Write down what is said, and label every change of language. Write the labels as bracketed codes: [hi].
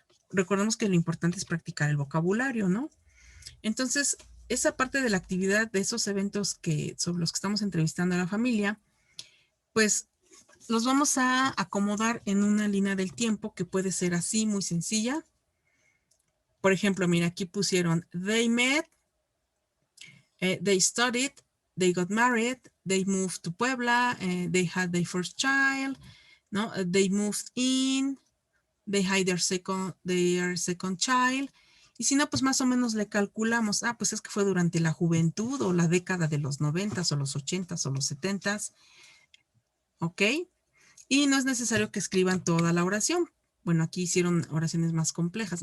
[es] Recordemos que lo importante es practicar el vocabulario, ¿no? Entonces, esa parte de la actividad de esos eventos sobre los que estamos entrevistando a la familia, pues los vamos a acomodar en una línea del tiempo que puede ser así, muy sencilla. Por ejemplo, mira, aquí pusieron, [en] they met, they studied, they got married, they moved to Puebla, they had their first child, ¿no? They moved in, they had their second child. [es] Y si no, pues más o menos le calculamos, pues es que fue durante la juventud o la década de los 90s o los 80s o los 70s, ¿ok? Y no es necesario que escriban toda la oración. Bueno, aquí hicieron oraciones más complejas.